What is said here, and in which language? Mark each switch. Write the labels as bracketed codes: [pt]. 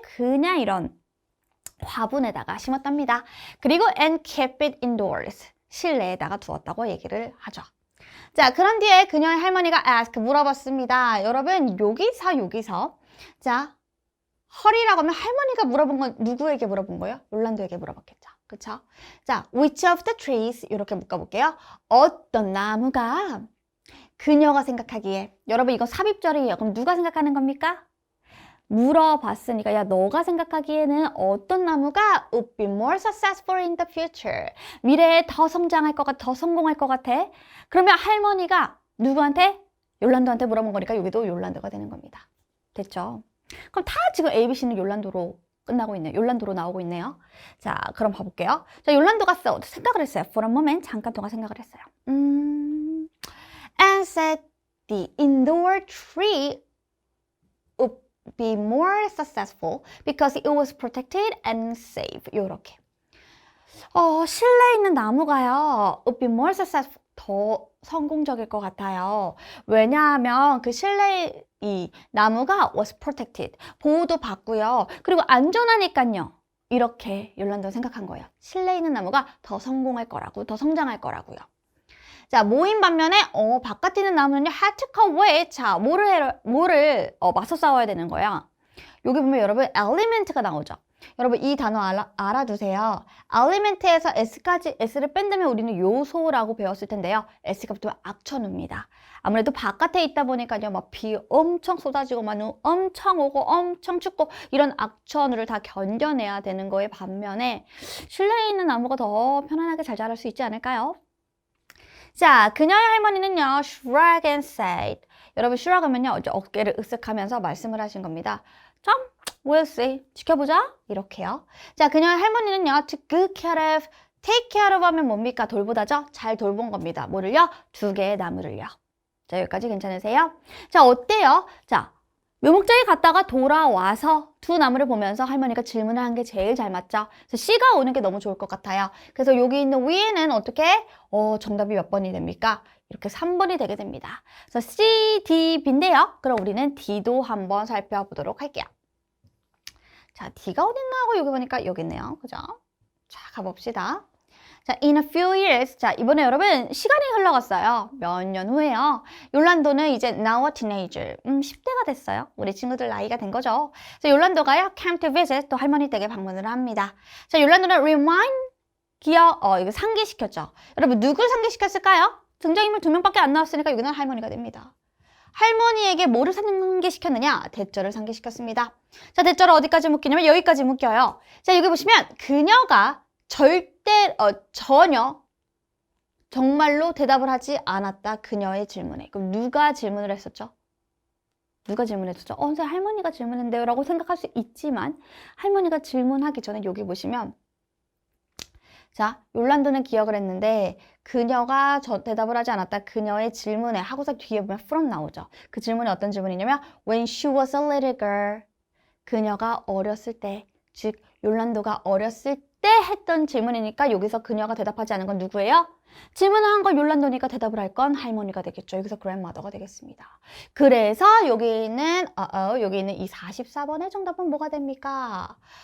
[ko] 그냥 이런 화분에다가 심었답니다. 그리고 [en] and kept it indoors. [ko] 실내에다가 두었다고 얘기를 하죠. 자, 그런 뒤에 그녀의 할머니가 ask, 물어봤습니다. 여러분, 여기서 자, 허리라고 하면 할머니가 물어본 건 누구에게 물어본 거예요? 욜란도에게 물어봤겠죠. 그쵸? [en] 자, which of the trees [ko] 이렇게 묶어볼게요. 어떤 나무가 그녀가 생각하기에, 여러분 이거 삽입절이에요. 그럼 누가 생각하는 겁니까? 물어봤으니까 야, 너가 생각하기에는 어떤 나무가 [en] would be more successful in the future. [ko] 미래에 더 성장할 것 같아, 더 성공할 것 같아. 그러면 할머니가 누구한테? 욜란도한테 물어본 거니까 여기도 욜란도가 되는 겁니다. 됐죠? 그럼 다 지금 A, B, C는 욜란도로 끝나고 있네요. 욜란도로 나오고 있네요. 자, 그럼 봐볼게요. 자, 욜란도가 생각을 했어요. [en] For a moment, [ko] 잠깐 동안 생각을 했어요. [en] And said the indoor tree would be more successful because it was protected and safe. [ko] 요렇게. 실내에 있는 나무가요, [en] would be more successful. [ko] 더 성공적일 것 같아요. 왜냐하면 그 실내 이 나무가 [en] was protected. [ko] 보호도 받고요. 그리고 안전하니까요. 이렇게 욜란도가 생각한 거예요. 실내에 있는 나무가 더 성공할 거라고, 더 성장할 거라고요. 자, 모인 반면에 바깥에 있는 나무는요, [en] had to compete. [ko] 자, 뭐를 맞서 싸워야 되는 거야. 여기 보면 여러분 element가 나오죠. 여러분 이 단어 알아두세요. element에서 S를 뺀다면 우리는 요소라고 배웠을 텐데요. S가 붙으면 악천후입니다. 아무래도 바깥에 있다 보니까요. 막 비 엄청 쏟아지고 막 눈 엄청 오고 엄청 춥고 이런 악천후를 다 견뎌내야 되는 거에 반면에 실내에 있는 나무가 더 편안하게 잘 자랄 수 있지 않을까요? 자, 그녀의 할머니는요. [en] shrug and said. [ko] 여러분 shrug 하면요. 이제 어깨를 으쓱하면서 말씀을 하신 겁니다. 참, [en] we'll see. [ko] 지켜보자. 이렇게요. 자, 그녀의 할머니는요. [en] to good care of, take care of [ko] 하면 뭡니까? 돌보다죠? 잘 돌본 겁니다. 뭐를요? 2개의 나무를요. 자, 여기까지 괜찮으세요? 자, 어때요? 자, 묘목장에 갔다가 돌아와서 2 나무를 보면서 할머니가 질문을 한 게 제일 잘 맞죠? 그래서 C가 오는 게 너무 좋을 것 같아요. 그래서 여기 있는 위에는 어떻게? 정답이 몇 번이 됩니까? 이렇게 3번이 되게 됩니다. 그래서 C, D, B인데요. 그럼 우리는 D도 한번 살펴보도록 할게요. 자, D가 어딨나 하고 여기 보니까 여기 있네요. 그죠? 자, 가봅시다. 자, [en] in a few years. [ko] 자, 이번에 여러분 시간이 흘러갔어요. 몇 년 후에요. 욜란도는 이제 [en] now a teenager. [ko] 10대가 됐어요. 우리 친구들 나이가 된 거죠. 자, 욜란도가요. [en] came to visit. [ko] 또 할머니 댁에 방문을 합니다. 자, 욜란도는 remind 이거 상기시켰죠. 여러분 누굴 상기시켰을까요? 등장인물 2명밖에 안 나왔으니까 여기는 할머니가 됩니다. 할머니에게 뭐를 상기시켰느냐? 대절을 상기시켰습니다. 자, 대절을 어디까지 묶이냐면 여기까지 묶여요. 자, 여기 보시면 그녀가 전혀 정말로 대답을 하지 않았다. 그녀의 질문에. 그럼 누가 질문을 했었죠? 누가 질문했었죠? 선생님 할머니가 질문했는데요 라고 생각할 수 있지만 할머니가 질문하기 전에 여기 보시면 자, 욜란도는 기억을 했는데 그녀가 대답을 하지 않았다. 그녀의 질문에 하고서 뒤에 보면 from 나오죠. 그 질문이 어떤 질문이냐면 [en] When she was a little girl. [ko] 그녀가 어렸을 때, 즉 욜란도가 어렸을 때 했던 질문이니까 여기서 그녀가 대답하지 않은 건 누구예요? 질문을 한 건 욜란도니까 대답을 할 건 할머니가 되겠죠. 여기서 grandmother가 되겠습니다. 그래서 여기 있는 이 44번의 정답은 뭐가 됩니까?